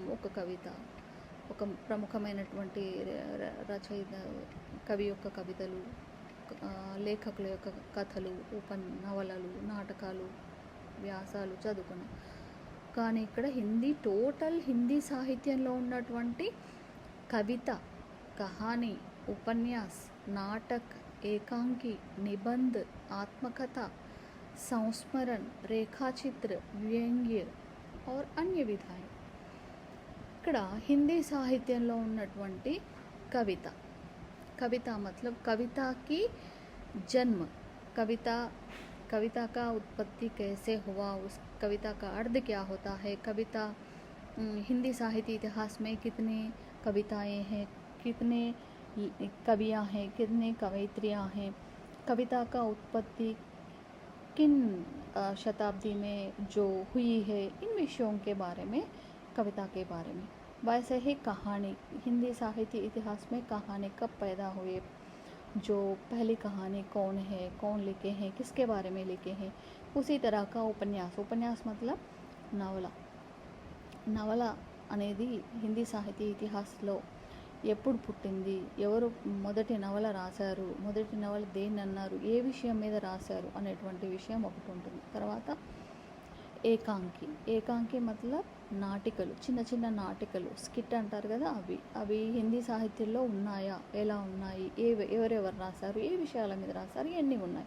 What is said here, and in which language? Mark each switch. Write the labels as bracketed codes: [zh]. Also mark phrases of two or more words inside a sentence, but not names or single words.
[te] ఒక కవిత, ఒక ప్రముఖమైనటువంటి రచయిత కవి యొక్క కవితలు, లేఖకుల యొక్క కథలు, నవలలు, నాటకాలు, వ్యాసాలు చదువుకున్నాం. కానీ ఇక్కడ టోటల్ హిందీ సాహిత్యంలో ఉన్నటువంటి కవిత, [hi] कहानी, उपन्यास, नाटक, [te] ఏకాంకి, నిబంధ్, ఆత్మకథ, సంస్మరణ, రేఖాచిత్ర, వ్యంగ్య [hi] और अन्य विधाएं. [te] ఇక్కడ హిందీ సాహిత్యంలో ఉన్నటువంటి [hi] कविता मतलब कविता की जन्म, कविता का उत्पत्ति कैसे हुआ, उस कविता का अर्थ क्या होता है, कविता हिंदी साहित्य इतिहास में कितने कविताएं हैं, कितने कवियाँ हैं, कितने कवयित्रियाँ हैं, कविता का उत्पत्ति किन शताब्दी में जो हुई है, इन विषयों के बारे में, कविता के बारे में। वैसे ही कहानी, हिंदी साहित्य इतिहास में कहानी कब पैदा हुए, जो पहली कहानी कौन है, कौन लिखे हैं, किसके बारे में लिखे हैं। उसी तरह का उपन्यास, उपन्यास मतलब [te] నవల, నవల అనేది హిందీ సాహితీ ఇతిహాసంలో ఎప్పుడు పుట్టింది, ఎవరు మొదటి నవల రాశారు, మొదటి నవల దేన్ని అన్నారు, ఏ విషయం మీద రాశారు అనేటువంటి విషయం ఒకటి ఉంటుంది. తర్వాత ఏకాంకి, ఏకాంకి మతలబ్ నాటికలు, చిన్న చిన్న నాటికలు, స్కిట్ అంటారు కదా, అవి హిందీ సాహిత్యంలో ఉన్నాయా, ఎలా ఉన్నాయి, ఎవరెవరు రాశారు, ఏ విషయాల మీద రాశారు, ఎన్ని ఉన్నాయి.